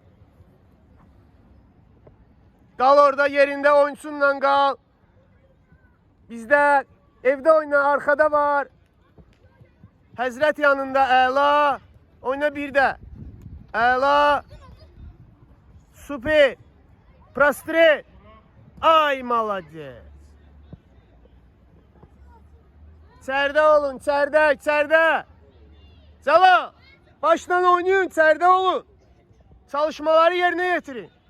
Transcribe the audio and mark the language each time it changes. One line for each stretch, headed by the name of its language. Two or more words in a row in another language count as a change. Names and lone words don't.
Azerbaijani: Qal orada yerində oyuncusunla qal. Bizdə evdə oyna,
Turkish: arkada var.
Azerbaijani: Həzrət yanında, əla. Oyna bir də. Əla. Super.
Russian: Prostri. Ay malades.
Turkish: İçeride olun, içeride. Cala, baştan oynayın, içeride olun. Çalışmaları yerine getirin.